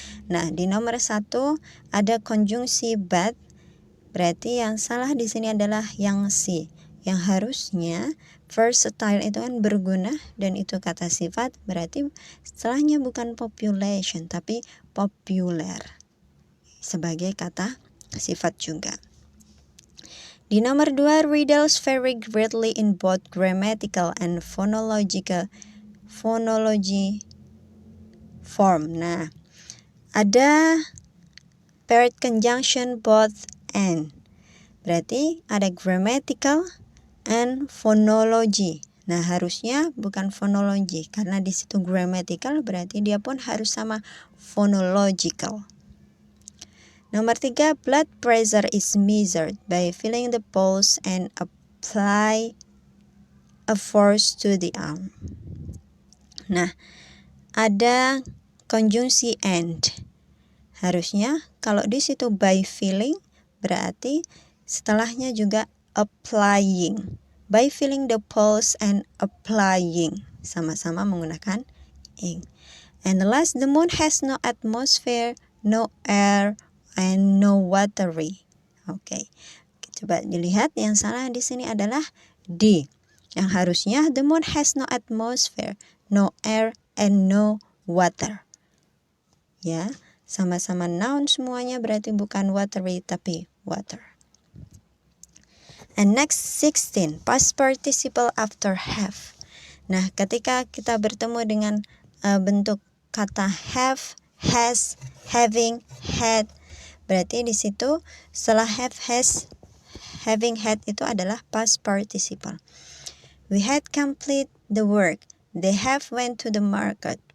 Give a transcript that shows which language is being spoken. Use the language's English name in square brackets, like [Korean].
[Indonesian] Nah, di nomor 1 ada konjungsi but, berarti yang salah di sini adalah yang C. Yang harusnya versatile itu kan berguna dan itu kata sifat, berarti setelahnya bukan population tapi popular sebagai kata sifat juga. Di nomor 2, [English] riddles vary greatly in both grammatical and phonology form. [Indonesian] Nah, ada paired conjunction both and. Berarti ada grammatical and phonology. Nah, harusnya bukan phonology karena di situ grammatical, berarti dia pun harus sama phonological. Nomor 3, [English] blood pressure is measured by feeling the pulse and apply a force to the arm. [Indonesian] Nah, ada konjungsi and. Harusnya kalau di situ by feeling, berarti setelahnya juga applying. [English] By feeling the pulse and applying. [Indonesian] Sama-sama menggunakan ing. [English] And the last, the moon has no atmosphere, no air, and no watery. Oke. [Indonesian] Coba dilihat yang salah di sini adalah D. Yang harusnya [English] the moon has no atmosphere, no air, and no water. [Indonesian] Ya, sama-sama noun semuanya, berarti bukan watery tapi water. [English] And next 16, past participle after have. [Indonesian] Nah, ketika kita bertemu dengan bentuk kata have, has, having, had, berarti di situ setelah have, has, having, had itu adalah past participle. [English] We had complete the work. They have went to the market.